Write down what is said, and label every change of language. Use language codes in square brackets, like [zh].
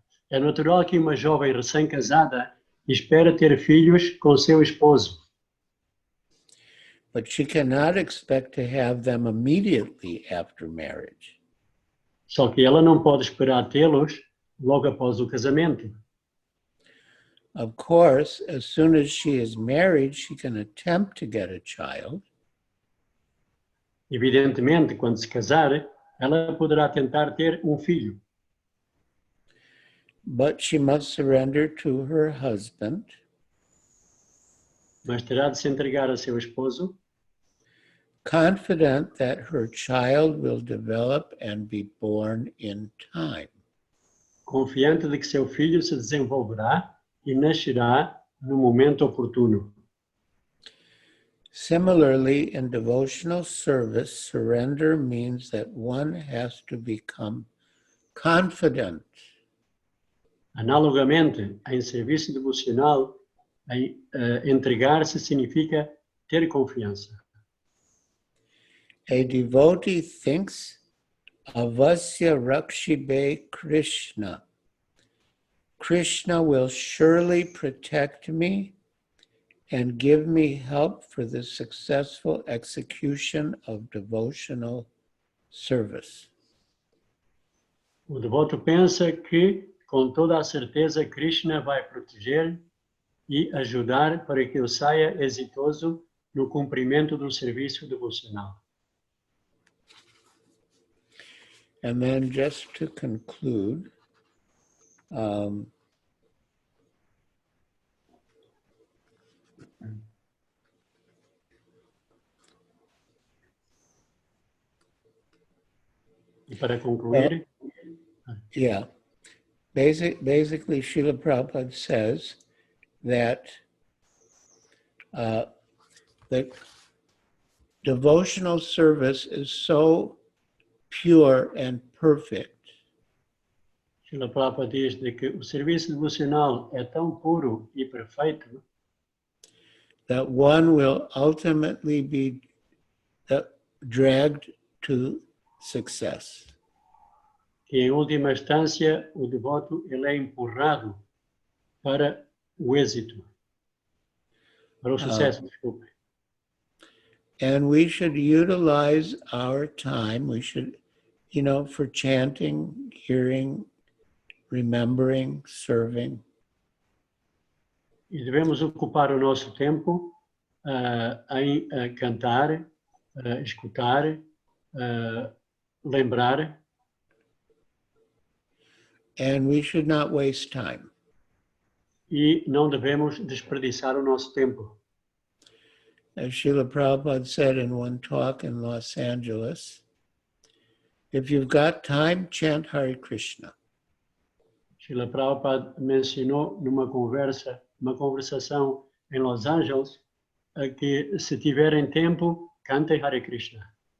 [pt] É natural que uma jovem recém-casada espere ter filhos com seu esposo. [en] But she cannot expect to have them immediately after marriage. [pt] Só que ela não pode esperar tê-los logo após o casamento. [en] Of course, as soon as she is married, she can attempt to get a child. [pt] Evidentemente, quando se casar, ela poderá tentar ter um filho. [en] But she must surrender to her husband. [pt] Mas terá de se entregar a seu esposo, [en] confident that her child will develop and be born in time. [pt] Confiante de que seu filho se desenvolverá e nascerá no momento oportuno. [en] Similarly, in devotional service, surrender means that one has to become confident. [pt] Analogamente, em serviço devocional, entregar-se significa ter confiança. [en] A devotee thinks, [bn] Avasya Rakshibe Krishna. [en] Krishna will surely protect me and give me help for the successful execution of devotional service. [pt] O devoto pensa que, com toda a certeza, Krishna vai proteger e ajudar para que eu saia exitoso no cumprimento do serviço devocional. [en] And then just to conclude, [pt] E para concluir, [en] yeah, basically Srila Prabhupada says that that devotional service is so pure and perfect [pt] Srila Prabhupada diz de que o serviço devocional é tão puro e perfeito [en] that one will ultimately be dragged to success. [pt] que, em última instância, o devoto ele é empurrado para o êxito, para o sucesso, desculpe. [en] And we should utilize our time, we should, for chanting, hearing, remembering, serving. [pt] E devemos ocupar o nosso tempo em cantar, escutar, lembrar. [en] And we should not waste time. [pt] E não devemos desperdiçar o nosso tempo. [en] As Srila Prabhupada said in one talk in Los Angeles, if you've got time, chant Hare Krishna. [pt] Srila Prabhupada mencionou numa conversação em Los Angeles, que se tiverem tempo, cantem Hare Krishna.